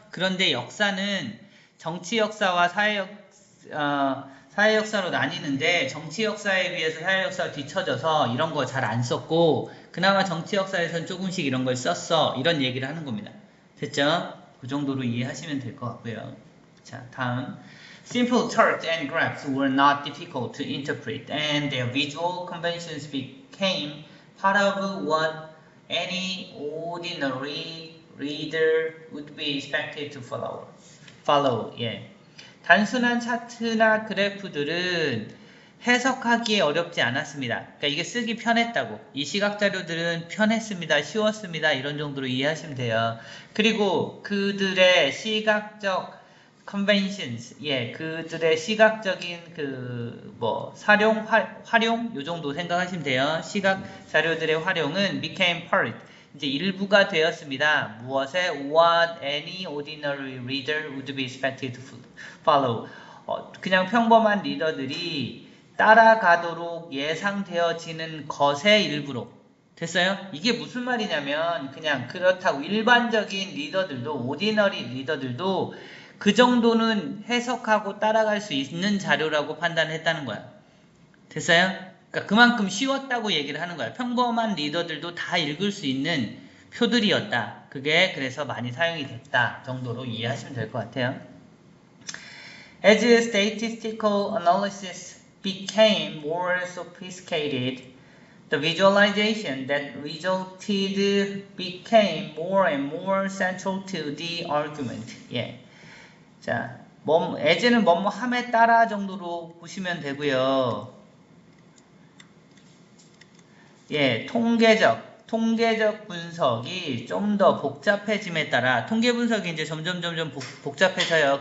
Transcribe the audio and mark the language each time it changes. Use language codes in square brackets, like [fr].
[ko] 그런데 역사는 정치 역사와 사회 역사로 나뉘는데 정치 역사에 비해서 사회 역사가 뒤처져서 이런 거 잘 안 썼고 그나마 정치 역사에서는 조금씩 이런 걸 썼어. 이런 얘기를 하는 겁니다. 됐죠? 그 정도로 이해하시면 될 것 같고요. 자, 다음. [en] Simple charts and graphs were not difficult to interpret, and their visual conventions became part of what any ordinary reader would be expected to follow. [ko] 예. 단순한 차트나 그래프들은 해석하기에 어렵지 않았습니다. 그러니까 이게 쓰기 편했다고. 이 시각 자료들은 편했습니다. 쉬웠습니다. 이런 정도로 이해하시면 돼요. 그리고 그들의 시각적 conventions, 예, 그들의 시각적인 활용 요 정도 생각하시면 돼요. 시각 자료들의 활용은 [en] became part, [ko] 이제 일부가 되었습니다. 무엇에? [en] What any ordinary reader would be expected to follow. [ko] 그냥 평범한 리더들이 따라가도록 예상되어지는 것의 일부로. 됐어요? 이게 무슨 말이냐면 그냥 그렇다고 일반적인 리더들도 오디너리 리더들도 그 정도는 해석하고 따라갈 수 있는 자료라고 판단했다는 거야. 됐어요? 그러니까 그만큼 쉬웠다고 얘기를 하는 거야. 평범한 리더들도 다 읽을 수 있는 표들이었다. 그게 그래서 많이 사용이 됐다 정도로 이해하시면 될 것 같아요. [en] As statistical analysis became more sophisticated, the visualization that resulted became more and more central to the argument. [ko] 예. 자, as는 뭐뭐 함에 따라 정도로 보시면 되고요. 예, 통계적 분석이 좀 더 복잡해짐에 따라 통계 분석이 이제 점점 복잡해져요.